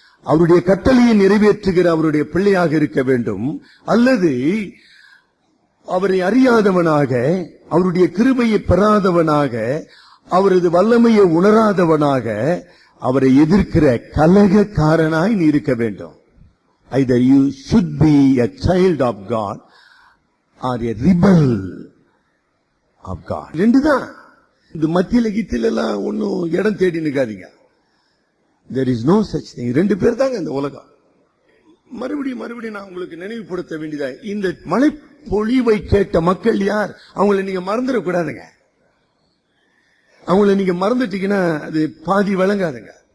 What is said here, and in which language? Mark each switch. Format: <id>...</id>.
<ta>அவருடைய கட்டளையை நிறைவேற்றுகிற அவருடைய பிள்ளையாக இருக்க வேண்டும், அல்லது அவரை அறியாதவனாக, அவருடைய கிருபையை பெறாதவனாக, அவரது வல்லமையை உணராதவனாக, அவரை எதிர்க்கிற கலகக்காரனாய் நீ இருக்க வேண்டும்.</ta> <en>Either you should be a child of God or a rebel of God.</en> <ta>ரெண்டுதான். இந்த மத்தியில கீத்தில எல்லாம் ஒன்னும் இடம் தேடி நிக்காதீங்க.</ta> <en>There is no such thing.</en> <ta>ரெண்டு பேர் தாங்க இந்த உலகம். மறுபடியும் நான் உங்களுக்கு நினைவுபடுத்த வேண்டியதா, இந்த மழை பொழிவை கேட்ட மக்கள் யார்? அவங்களை நீங்க மறந்துடக்கூடாதுங்க. அவங்களை நீங்க மறந்துட்டீங்கன்னா அது பாதி விளங்காதுங்க.</ta>